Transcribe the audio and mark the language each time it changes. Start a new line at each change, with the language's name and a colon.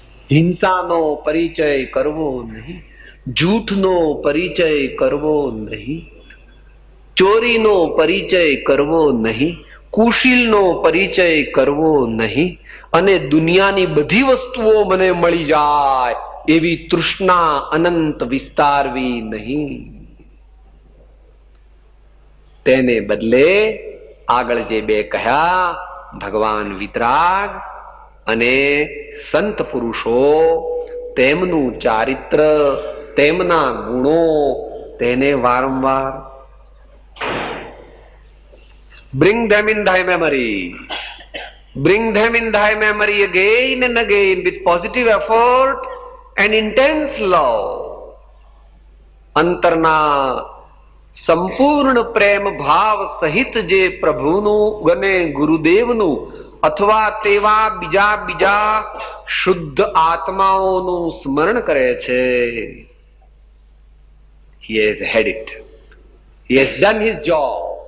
Gujarati: હિંસાનો પરિચય કરવો નહીં, જૂઠનો પરિચય કરવો નહીં, ચોરીનો પરિચય કરવો નહીં, કુશીલનો પરિચય કરવો નહીં, અને દુનિયાની બધી વસ્તુઓ મને મળી જાય એવી તૃષ્ણા અનંત વિસ્તારવી નહીં. તેને બદલે આગળ જે બે કહ્યા, ભગવાન વિતરાગ અને સંત પુરુષો, તેમનું ચારિત્ર, તેમના ગુણો, તેને વારંવાર
English: bring them in thy memory, bring them in thy memory again and again with positive effort and intense love.
Gujarati: અંતરના સંપૂર્ણ પ્રેમ ભાવ સહિત જે પ્રભુનું અને ગુરુદેવનું અથવા તેવા બીજા શુદ્ધ આત્માઓનું સ્મરણ કરે છે,
English: he has had it, he has done his job.